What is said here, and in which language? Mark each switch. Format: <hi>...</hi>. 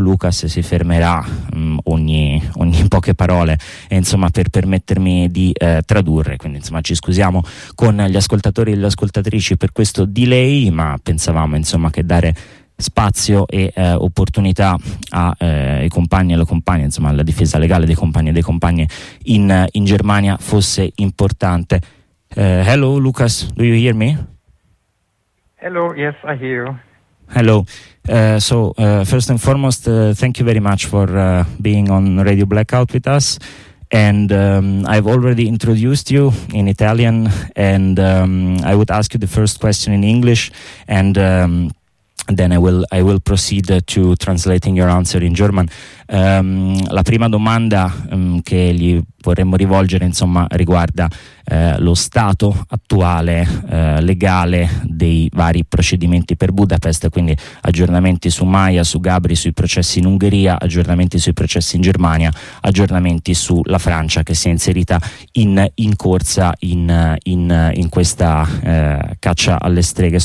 <it>Lucas si fermerà ogni poche parole, insomma, per permettermi di tradurre, quindi insomma ci scusiamo con gli ascoltatori e le ascoltatrici per questo delay, ma pensavamo insomma che dare spazio e opportunità ai compagni e alle compagne, insomma alla difesa legale dei compagni e dei compagni in Germania fosse importante.</it> <en>Hello Lucas, do you hear me? Hello, yes, I hear you. Hello. So first and foremost, thank you very much for being on Radio Blackout with us. And I've already introduced you in Italian, and I would ask you the first question in English, and then I will proceed to translating your answer in German.</en> <it>La prima domanda che gli vorremmo rivolgere, insomma, riguarda lo stato attuale legale dei vari procedimenti per Budapest, quindi aggiornamenti su Maia, su Gabri, sui processi in Ungheria, aggiornamenti sui processi in Germania, aggiornamenti sulla Francia che si è inserita in corsa in questa caccia alle streghe.</it>